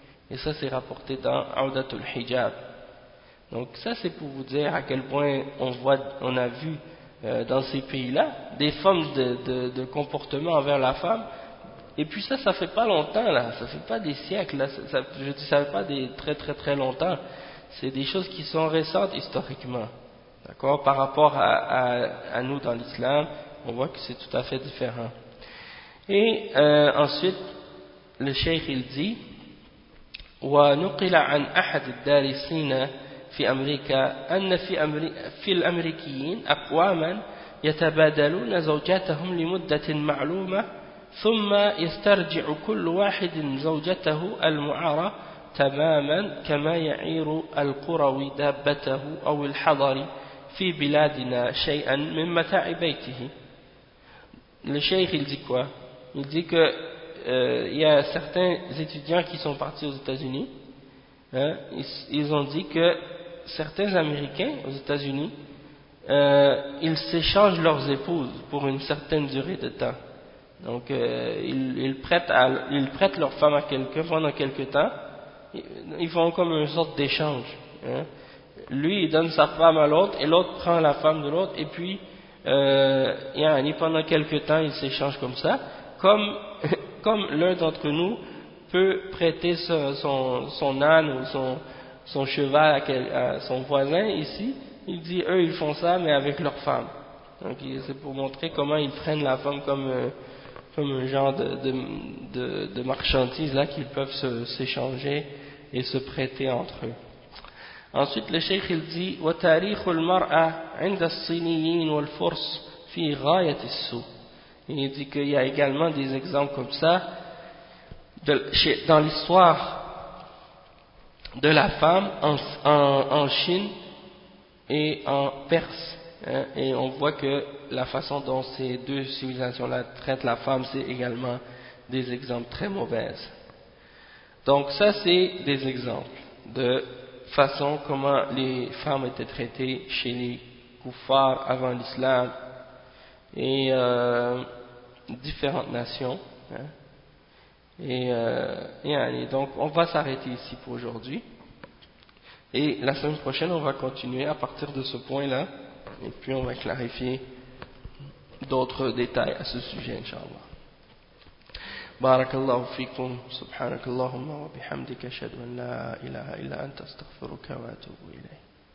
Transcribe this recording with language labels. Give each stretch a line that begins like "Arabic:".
French: Et ça, c'est rapporté dans Audatul Hijab. Donc ça, c'est pour vous dire à quel point on a vu dans ces pays-là des formes de comportement envers la femme. Et puis ça fait pas longtemps, là. Ça fait pas des siècles, là. Ça fait pas des très, très, très longtemps. C'est des choses qui sont récentes historiquement. D'accord? Par rapport à nous dans l'islam. On voit que c'est tout à fait différent. Et ensuite, le cheikh il dit
Arabic: وَنُقِلَ عَنْ أَحَدِ الدَّارِسِينَ فِي أَمْرِكَ أَنَّ فِي الْأَمْرِكِيِّينَ أَقْوَامًا يَتَبَادَلُونَ زَوْجَتَهُمْ لِمُدَّةٍ مَعْلُومَةٍ ثُمَّ يَسْتَرْجِعُ كُلُّ وَاحِدٍ زَوْجَتَهُ الْمُعَارَ تَمَامًا كَمَا يَعِيرُ الْقُرَوِي دَابَّتَهُ أَوْ الْحَضَرِ في بلادنا شيئا من متاع بيته.
French: Le cheikh il dit quoi? Il dit que il y a certains étudiants qui sont partis aux États-Unis, hein, ils ont dit que certains Américains aux États-Unis ils s'échangent leurs épouses pour une certaine durée de temps. Donc ils prêtent leur femme à quelqu'un pendant quelque temps, ils font comme une sorte d'échange, hein. Lui, il donne sa femme à l'autre, et l'autre prend la femme de l'autre, et puis, pendant quelques temps, ils s'échangent comme ça, comme l'un d'entre nous peut prêter son âne ou son cheval à son voisin ici. Il dit, eux, ils font ça, mais avec leur femme. Donc, c'est pour montrer comment ils prennent la femme comme un genre de marchandise, là, qu'ils peuvent s'échanger et se prêter entre eux. Ensuite, le cheikh il dit
Arabic: وَتَارِيخُ الْمَرْأَةِ عِنْدَ الصِّينِيِّينَ وَالْفُرْسِ فِي غَايَةِ السُّوءِ.
French: Il dit qu'il y a également des exemples comme ça dans l'histoire de la femme en Chine et en Perse. Hein, et on voit que la façon dont ces deux civilisations-là traitent la femme, c'est également des exemples très mauvais. Donc ça, c'est des exemples de façon comment les femmes étaient traitées chez les koufars avant l'islam et différentes nations, hein. Et donc on va s'arrêter ici pour aujourd'hui et la semaine prochaine on va continuer à partir de ce point là et puis on va clarifier d'autres détails à ce sujet, inshallah.
Arabic: بارك الله فيكم سبحانك اللهم وبحمدك أشهد أن لا إله إلا أنت أستغفرك وأتوب إليك